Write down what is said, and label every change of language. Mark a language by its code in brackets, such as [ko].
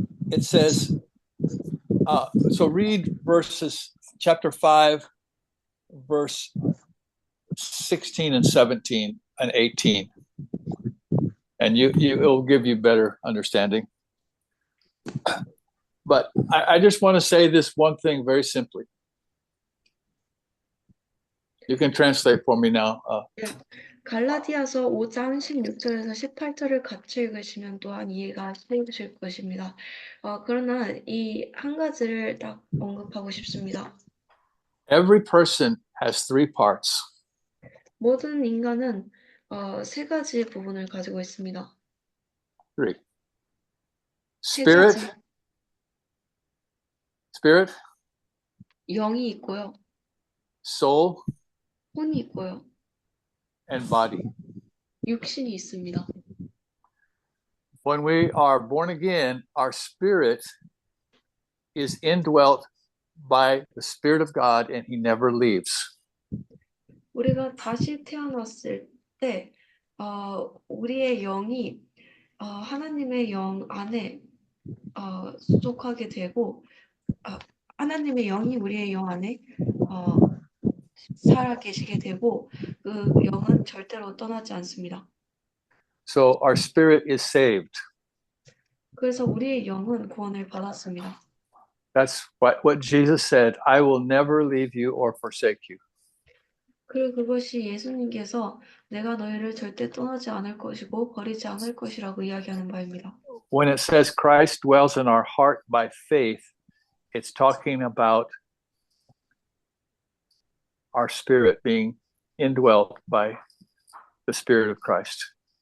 [en] It says, so read chapter 5, verse 16 and 17 and 18. And it'll give you better understanding. But I just want to say this one thing very simply. You can translate for me now. [ko] 갈라디아서 5장 16절에서 18절을 같이 읽으시면 또한 이해가 쉬우실 것입니다. 그러나 이 한 가지를 딱 언급하고 싶습니다. [en] Every person has three parts. [ko] 모든 인간은 세 가지 부분을 가지고 있습니다. [en] Three. [ko] 세 [en] Spirit, [ko] 가지. [en] spirit, [ko] 영이 있고요. [en] soul, [ko] 혼이 있고요. [en] and body. [ko] 육신이 있습니다. [en] When we are born again, our spirit is indwelt by the Spirit of God, and He never leaves. [ko] 우리가 다시 태어났을 때 우리의 영이 하나님의 영 안에 속하게 되고 하나님의 영이 우리의 영 안에 살아 계시게 되고 그 영은 절대로 떠나지 않습니다. [en] So our spirit is saved. [ko] 그래서 우리의 영은 구원을 받았습니다. [en] That's what Jesus said. I will never leave you or forsake you. [ko] 그리고 그것이 예수님께서 내가 너희를 절대 떠나지 않을 것이고 버리지 않을 것이라고 이야기하는 바입니다. [en] When it says Christ dwells in our heart by faith, it's talking about our spirit being indwelt by the Spirit of Christ.